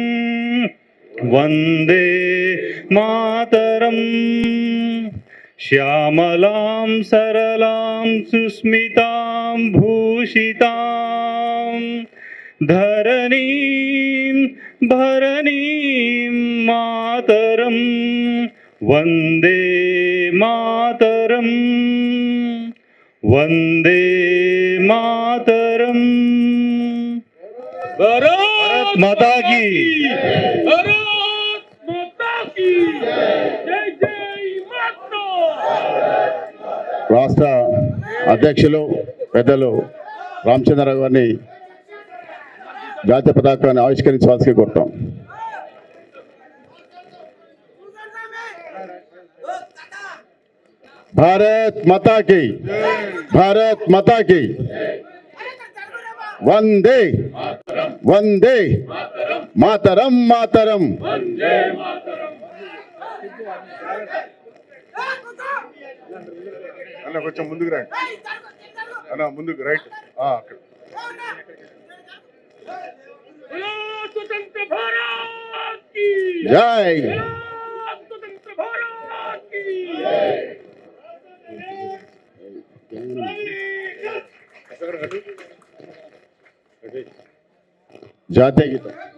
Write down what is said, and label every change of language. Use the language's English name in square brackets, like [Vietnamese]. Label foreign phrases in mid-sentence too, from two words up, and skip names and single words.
[Sanskrit] वन्दे मातरम् श्यामलां सरलां सुस्मितां भूषितां धरणीं भरणीं मातरं वन्दे मातरम् वंदे मातरम। [Hindi] भारत माता की, भारत माता की जय जय माता। [Telugu] రాష్ట్ర అధ్యక్షులు పెద్దలు రామచంద్రరావు గారిని జాతీయ పతాకాన్ని ఆవిష్కరించవలసి కోరుతాం. [Hindi] भारत माता की, भारत माता की [Sanskrit] वंदे वंदे मातरम मातरम। [Telugu] అన్న కొంచెం ముందుకు రండి అన్న, ముందుకు రైట్. [Hindi] स्वतंत्र भारत की जय, स्वतंत्र भारत की [Telugu] జాతీయ గీతం.